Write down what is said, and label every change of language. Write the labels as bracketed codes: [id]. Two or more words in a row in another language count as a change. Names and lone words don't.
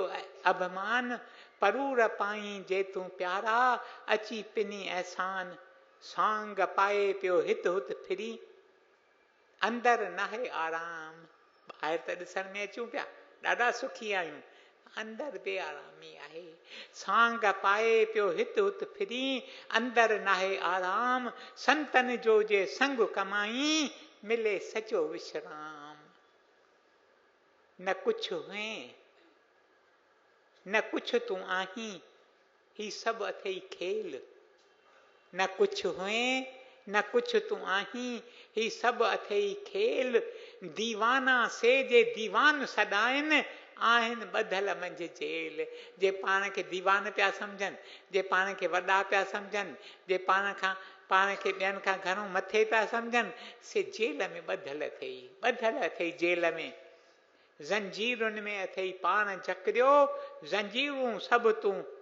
[sd] अभिमान परूर पाई जे तूं प्यारा अची पिनी एहसान सांग पाए पियो हित हुत फिरी अंदर नाहे आराम ॿाहिरि त ॾिसण में अचूं पिया ॾाढा सुखी आहियूं अंदर बेआरामी आहे सांग पाए पियो हित हुत फिरी अंदर नाहे आराम संतन जो जे संग कमाई मिले सचो विश्राम न कुछ हुए न कुछ तूं आहीं ही सभु अथई खेल न कुछ हुए न कुछ तूं आहीं ही सभु अथई खेल दीवाना से जे दीवान सदाइनि आहिनि ॿधल मंझि जेल जे पाण खे दीवान पिया सम्झनि जे पाण खे वॾा पिया सम्झनि जे पाण खे ॿियनि खां घणो मथे पिया सम्झनि से जेल में ॿधल अथई जेल में ज़ंजीरुनि में अथई पाण जकरियो ज़ंजीरूं सभु तूं